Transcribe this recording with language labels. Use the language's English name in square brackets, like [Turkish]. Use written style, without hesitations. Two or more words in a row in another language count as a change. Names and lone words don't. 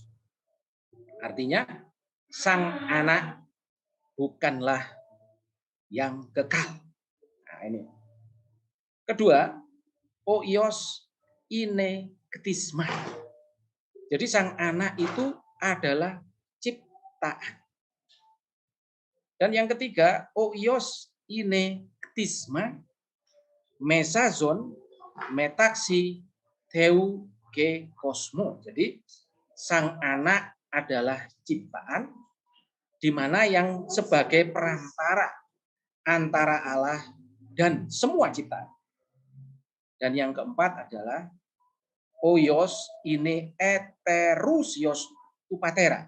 [Indonesian] Artinya sang anak bukanlah yang kekal. Nah, ini. Kedua, [Greek] Υιός είναι κτίσμα. [Indonesian] Jadi sang anak itu adalah ciptaan. Dan yang ketiga, [Greek] Υιός είναι κτίσμα μεσάζον μεταξύ Θεού και κόσμου. [Indonesian] Jadi sang anak adalah ciptaan di mana yang sebagai perantara antara Allah dan semua ciptaan. Dan yang keempat adalah [Greek] Υιός είναι ετεροούσιος του Πατέρα.